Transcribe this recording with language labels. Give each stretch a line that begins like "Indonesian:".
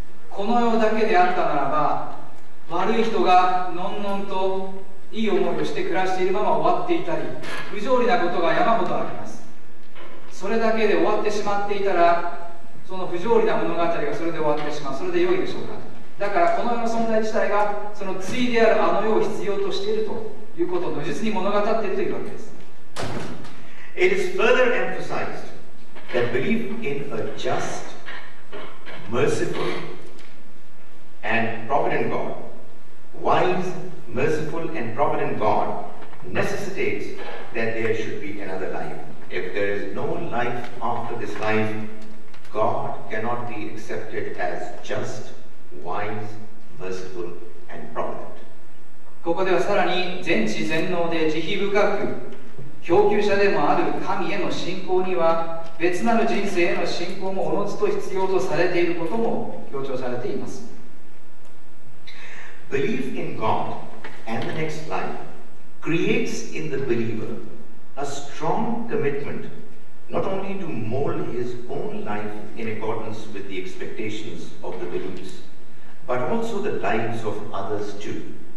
Japanese: この世だけであったならば、悪い人がのんのんといい思いをして暮らしているまま終わっていたり、不条理なことが山ほどあります。それだけで終わってしまっていたら、その不条理な物語がそれで終わってしまう。それで良いでしょうか。だからこの世の存在自体がその対であるあの世を必要としているということを如実に物語っているというわけです。
English: It is further emphasized that belief in a just, merciful, and provident God, wise, merciful, and provident God, necessitates that there should be another life. If there is no life after this life, God cannot be accepted as just, wise, merciful, and provident.
Japanese: ここではさらに全知全能で慈悲深く供給者でもある神への信仰には別なる人生への信仰もおのずと必要とされていることも強調されています。
English: Belief in God and the next life creates in the believer a strong commitment not only to mold his own life in accordance with the expectations of the beliefs, but also the lives of others too.